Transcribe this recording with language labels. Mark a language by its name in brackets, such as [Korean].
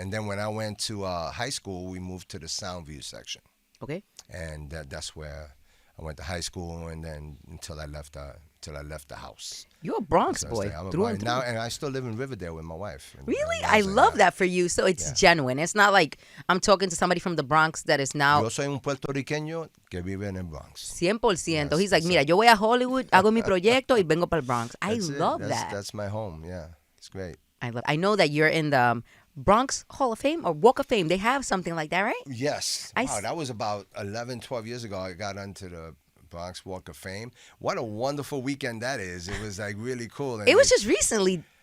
[English] And then when I went to high school, we moved to the Soundview section. Okay. And that's where I went to high school, and then until I left the house. You're a Bronx boy. Now, and I still live in Riverdale with my wife. Really? I love that for you. So it's genuine. It's not like I'm talking to somebody from the Bronx that is now. [Spanish] Yo soy un puertorriqueño que vive en el Bronx. [English] 100%. Yes, He's like, [Spanish] mira, yo voy a Hollywood, hago mi proyecto y vengo para el Bronx. [English] I That's love it. that. That's my home. Yeah, it's great. I know that you're in the Bronx Hall of Fame or Walk of Fame. They have something like that, right? Yes. Wow, that was about 11, 12 years ago. I got onto the Bronx Walk of Fame. What a wonderful weekend that is. It was like really cool. And it was just recently.